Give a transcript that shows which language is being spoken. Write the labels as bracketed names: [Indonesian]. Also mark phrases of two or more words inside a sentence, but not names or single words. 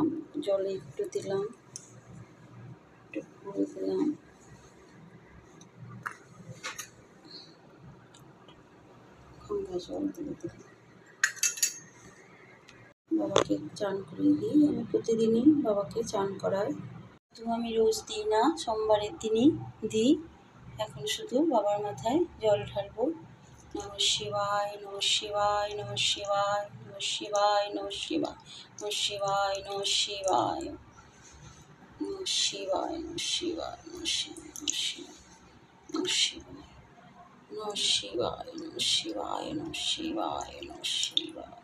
[Bangla] জলে একটু দিলাম, একটু ফুল দিলাম, গঙ্গা জল দিয়ে দিলাম। বাবাকে চান করিয়ে দিই। আমি প্রতিদিনই বাবাকে চান করাই, তো আমি রোজ দিই না, সোমবারের দিনই দিই। এখন শুধু বাবার মাথায় জল ঢালবো। [Sanskrit] নমঃ শিবায়, নমঃ শিবায়, নমঃ শিবায়, নমঃ শিবায়, নমঃ শিবায়, নমঃ শিবায়, নমঃ শিবায়, নমঃ শিবায়, নমঃ শিবায়, নমঃ শিবায়, নমঃ শিবায়, নমঃ শিবায়, নমঃ শিবায়, নমঃ শিবায়, নমঃ শিবায়।